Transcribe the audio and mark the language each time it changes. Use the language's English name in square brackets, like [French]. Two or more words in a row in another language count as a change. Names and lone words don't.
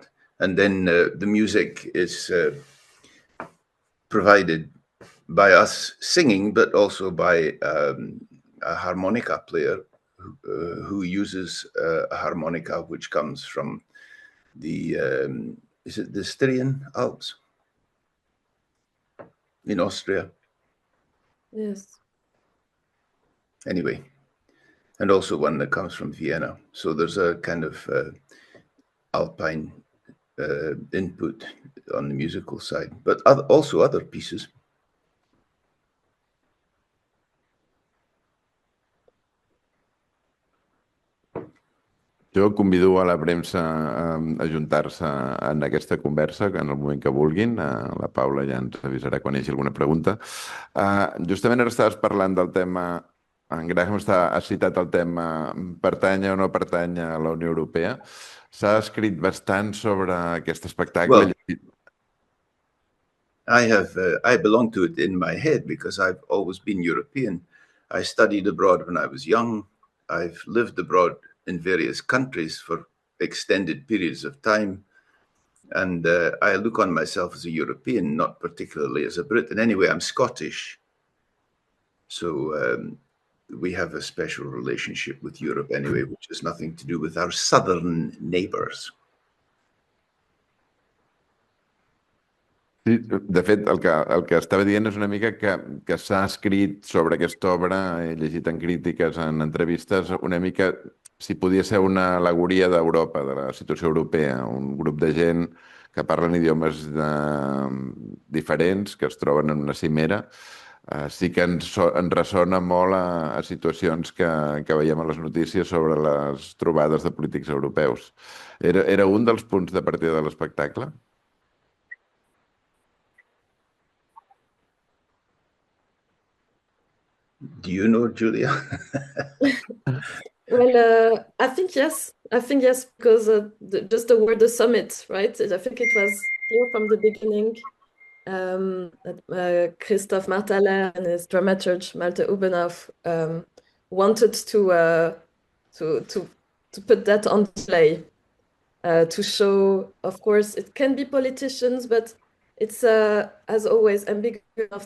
[English] And then the music is provided by us singing, but also by a harmonica player who uses a harmonica which comes from the, is it the Styrian Alps in Austria? Yes. Anyway, and also one that comes from Vienna. So there's a kind of alpine input on the musical side, but also other pieces. [Catalan] Jo convido a la premsa a ajuntar-se en aquesta conversa en el moment que vulguin. La Paula ja ens avisarà quan hi hagi alguna pregunta. Justament ara estaves parlant del tema, en Graham ha citat el tema pertany o no pertany a la Unió Europea. S'ha escrit bastant sobre aquest espectacle. [English] Well, I belong to it in my head because I've always been European. I studied abroad when I was young. I've lived abroad in various countries for extended periods of time. And I look on myself as a European, not particularly as a Brit. And anyway, I'm Scottish. So we have a special relationship with Europe anyway, which has nothing to do with our southern neighbors. [Catalan] Sí, de fet, el que estava dient és una mica que s'ha escrit sobre aquesta obra, he llegit en crítiques, en entrevistes, una mica si podia ser una al·legoria d'Europa, de la situació europea, un grup de gent que parlen idiomes diferents, que es troben en una cimera. Sí que ens ressona molt a situacions que veiem a les notícies sobre les trobades de polítics europeus. Era un dels punts de partida de l'espectacle? [English] Do you know, Giulia? Well, I think yes. Because just the word the summit, right? I think it was clear from the beginning that Christoph Martaler and his dramaturge Malte Ubenhoff wanted to put that on display, to show, of course, it can be politicians, but it's as always ambiguous enough.